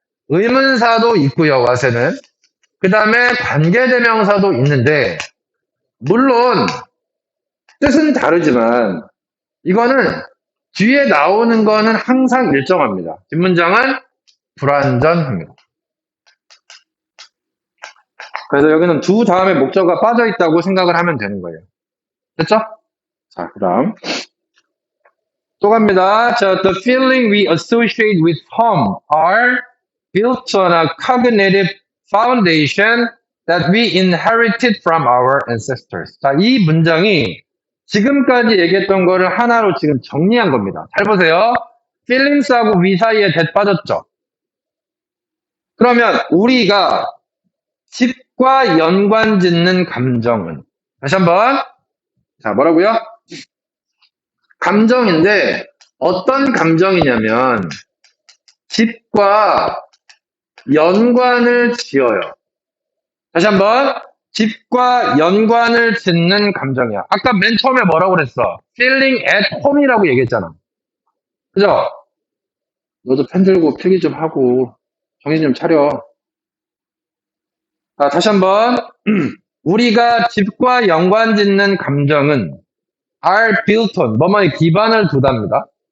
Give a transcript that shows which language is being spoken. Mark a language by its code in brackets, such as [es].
[ko] 의문사도 있고요, what에는. 그 다음에 관계대명사도 있는데, 물론 뜻은 다르지만 이거는 뒤에 나오는 거는 항상 일정합니다. 뒷문장은 불완전합니다. 그래서 여기는 두 다음에 목적어가 빠져 있다고 생각을 하면 되는 거예요. 됐죠? 자, 그 다음. 또 갑니다. 자, [en] the feeling we associate with home are built on a cognitive foundation that we inherited from our ancestors. [ko] 자, 이 문장이 지금까지 얘기했던 거를 하나로 지금 정리한 겁니다. 잘 보세요. feelings하고 we 사이에 that 빠졌죠? 그러면 우리가 집과 연관 짓는 감정은, 다시 한번. 자, 뭐라고요? 감정인데 어떤 감정이냐면 집과 연관을 지어요. 다시 한번. 집과 연관을 짓는 감정이야. 아까 맨 처음에 뭐라고 그랬어? [en] feeling at home [ko] 이라고 얘기했잖아. 그죠? 너도 펜 들고 필기 좀 하고 정신 좀 차려. 다시 한번. 우리가 집과 연관 짓는 감정은 [en] are built on, [ko] 뭐뭐에 기반을 두답니다.